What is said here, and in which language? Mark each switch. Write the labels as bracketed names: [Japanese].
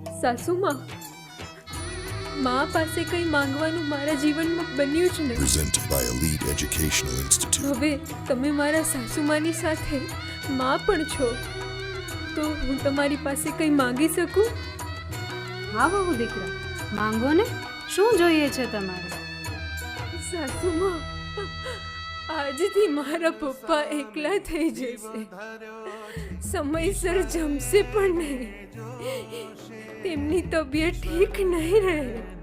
[Gujarati] સાસુમાં મા પાસે કંઈ માંગવાનું મારા જીવનમાં બન્યું જ નહીં. [English] Presented by Elite Educational Institute. [Gujarati] હવે તમે મારા સાસુમાની સાથે મા પણ છો, તો હું તમારી પાસે કંઈ માંગી શકું? હા બહુ દીકરા, માંગો ને, શું જોઈએ છે તમારે? સાસુમાં, આજથી મારા પપ્પા એકલા થઈ જશે, સમયસર જમશે પણ નહીં, તેમની તબિયત ઠીક નહીં રહે.